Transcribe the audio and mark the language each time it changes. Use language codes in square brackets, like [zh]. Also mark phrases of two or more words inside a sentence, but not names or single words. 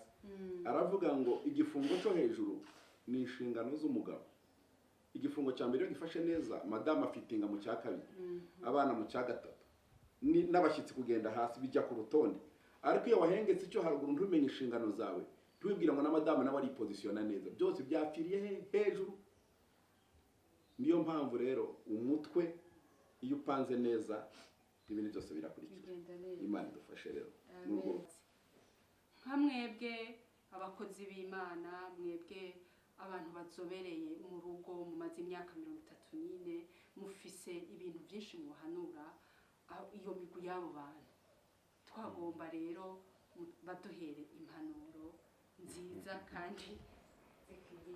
[rw] Aravuga ngo igifungo cyo hejuru ni inshingano z'umugabo, igifungo cya mbere gifashe neza, madame afitinga mu cyakabiri, abana mu cyagatatu, n'abashyitsi kugenda hasi bijya ku rutonde. Ariko iyo wahengetse icyo haruguru ntumenye inshingano zawe, ntubibwira ngo na madame nawe ari positiona neza, byose byapfiriye hejuru. Niyo mpamvu rero umutwe iyo upanze neza ibintu byose birakurikira. Imana idufashe rero. [rn] Nka mwebwe abakozi b'Imana, mwebwe abantu bazobereye mu rugo, mumaze imyaka 34, mufise ibintu byinshi muhanura iyo migwi y'abo bantu, twagomba rero baduhere impanuro nziza kandi zikwiriye.